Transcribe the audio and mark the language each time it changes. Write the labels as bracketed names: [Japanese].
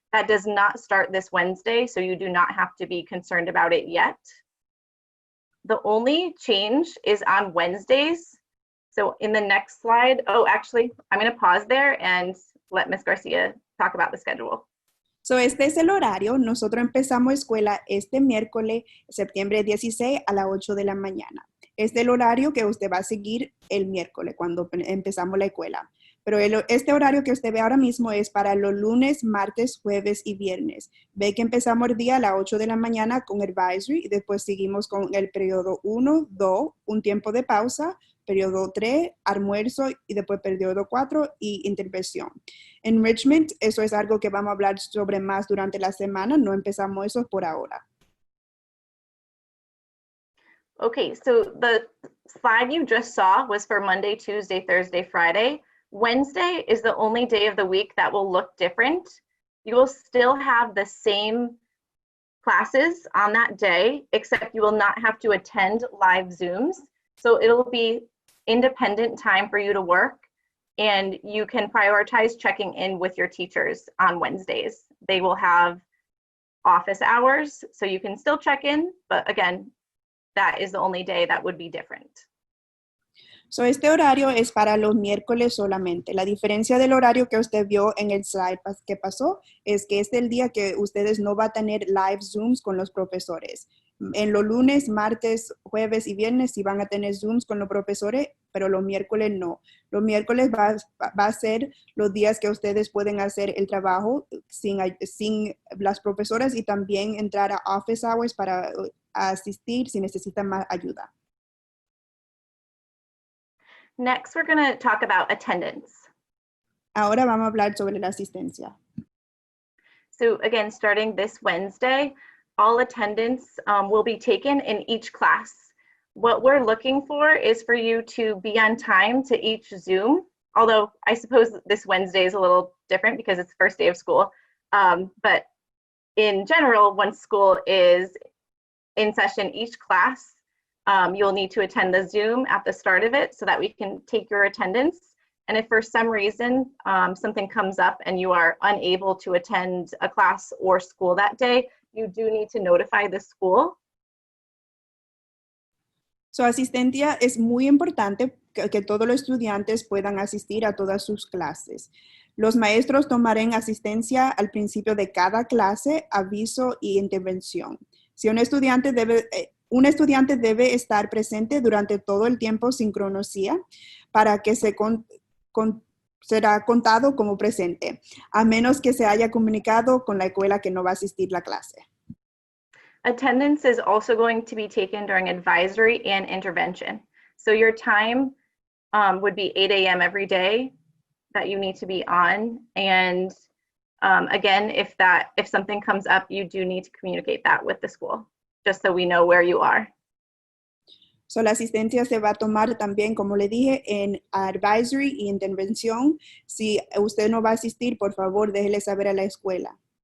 [English] That does not start this Wednesday, so you do not have to be concerned about it yet. The only change is on Wednesdays. So in the next slide, oh, actually, I'm going to pause there and let Ms. Garcia talk about the schedule. [Spanish] So este es el horario. Nosotros empezamos escuela este miércoles, septiembre 16 a las 8 de la mañana. Este es el horario que usted va a seguir el miércoles cuando empezamos la escuela. Pero este horario que usted ve ahora mismo es para los lunes, martes, jueves y viernes. Ve que empezamos el día a las 8 de la mañana con advisory y después seguimos con el periodo 1, 2, un tiempo de pausa, periodo 3, almuerzo y después periodo 4 y intervención. Enrichment, eso es algo que vamos a hablar sobre más durante la semana. No empezamos eso por ahora. [English] Okay, so the slide you just saw was for Monday, Tuesday, Thursday, Friday. Wednesday is the only day of the week that will look different. You will still have the same classes on that day, except you will not have to attend live Zooms. So it'll be independent time for you to work, and you can prioritize checking in with your teachers on Wednesdays. They will have office hours, so you can still check in, but again, that is the only day that would be different. [Spanish] So este horario es para los miércoles solamente. La diferencia del horario que usted vio en el slide que pasó es que este es el día que ustedes no van a tener live Zooms con los profesores. En los lunes, martes, jueves y viernes sí van a tener Zooms con los profesores, pero los miércoles no. Los miércoles va a ser los días que ustedes pueden hacer el trabajo sin las profesoras y también entrar a office hours para asistir si necesitan más ayuda. [English] Next, we're going to talk about attendance. [Spanish] Ahora vamos a hablar sobre la asistencia. [English] So again, starting this Wednesday, all attendance will be taken in each class. What we're looking for is for you to be on time to each Zoom, although I suppose this Wednesday is a little different because it's the first day of school. But in general, once school is in session, each class, you'll need to attend the Zoom at the start of it so that we can take your attendance. And if for some reason something comes up and you are unable to attend a class or school that day, you do need to notify the school. [Spanish] Su asistencia es muy importante que todos los estudiantes puedan asistir a todas sus clases. Los maestros tomarán asistencia al principio de cada clase, aviso y intervención. Si un estudiante debe estar presente durante todo el tiempo sin cronología para que será contado como presente, a menos que se haya comunicado con la escuela que no va a asistir a la clase. [English] Attendance is also going to be taken during advisory and intervention. So your time would be 8 a.m. every day that you need to be on. And again, if something comes up, you do need to communicate that with the school, just so we know where you are. [Spanish] So, la asistencia se va a tomar también, como le dije, en advisory y intervención. Si usted no va a asistir, por favor, déjele saber a la escuela.